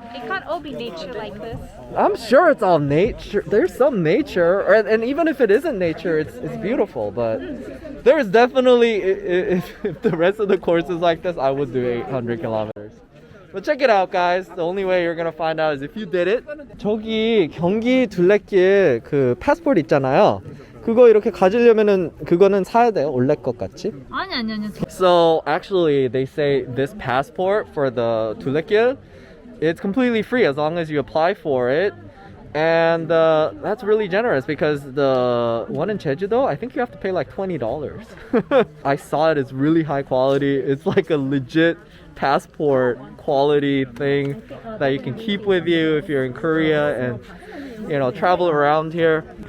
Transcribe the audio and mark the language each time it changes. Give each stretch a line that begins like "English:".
English: It can't all be nature like this. I'm sure it's all nature. There's some nature, and even if it isn't nature, it's beautiful. But there's definitely, if the rest of the course is like this, I would do 800 kilometers. But check it out, guys. The only way you're gonna find out is if you did it.
Korean: 저기 경기 둘레길 그 패스포트 있잖아요. 그거 이렇게 가지려면은 그거는 사야 돼요. 올레 것 같이. 아니.
English: So actually, they say this passport for the Dulle-gil, it's completely free as long as you apply for it. And that's really generous because the one in Jeju-do, I think you have to pay like $20. I saw it, it's really high quality. It's like a legit passport quality thing that you can keep with you if you're in Korea and, you know, travel around here.